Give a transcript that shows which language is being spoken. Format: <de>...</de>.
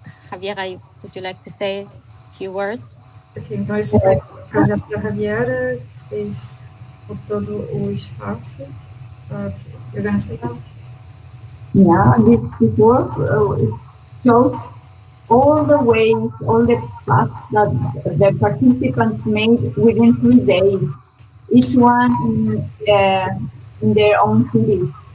<en>Javiera, would you like to say a few words?</en> <pt>Ok, então esse foi o projeto da Javiera, que fez por todo o espaço.</pt> <en>Okay, you're going to say that? Yeah, this work shows all the ways, all the paths that the participants made within 3 days, each one in their own cities.</en>